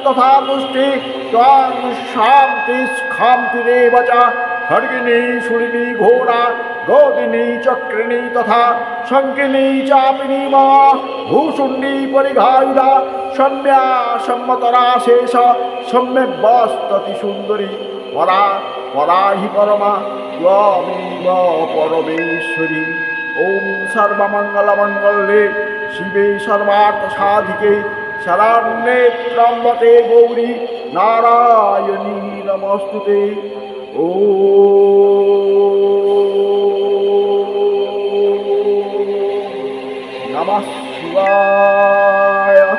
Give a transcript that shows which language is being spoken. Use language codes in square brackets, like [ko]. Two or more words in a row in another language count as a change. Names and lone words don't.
[sa] তথা তুষ্টি ত্বং শান্তি খান্তিরেব চ খড়গিনী শুলিনী ঘোড়া গোদিনী চক্রিণী তথা শঙ্কিনী চাপিনী মা ভূষুণ্ডী পরিঘায়ুধা সম্যা সম্মতরা শেষ সম্যক বস্ততি সুন্দরী পরা পরা হি পরমা ত্বমেব পরমেশ্বরী। ওম সর্বমঙ্গলমঙ্গলে শিবে সর্বার্থসাধিকে শরণ্যে ত্র্যম্বকে গৌরী নারায়ণী নমস্তুতে। ওম নমঃ শিবায়।